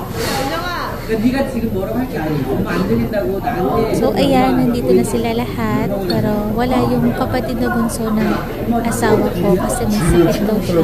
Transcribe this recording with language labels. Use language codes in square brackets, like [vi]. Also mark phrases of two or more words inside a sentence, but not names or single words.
[ko] 그러니까 네가 지금 뭐라고 할 게 아니야. 엄마 안 들린다고 나한테. [tl] So ayan, nandito na sila lahat. Pero wala yung kapatid na bunso ng asawa ko kasi may sakit daw siya.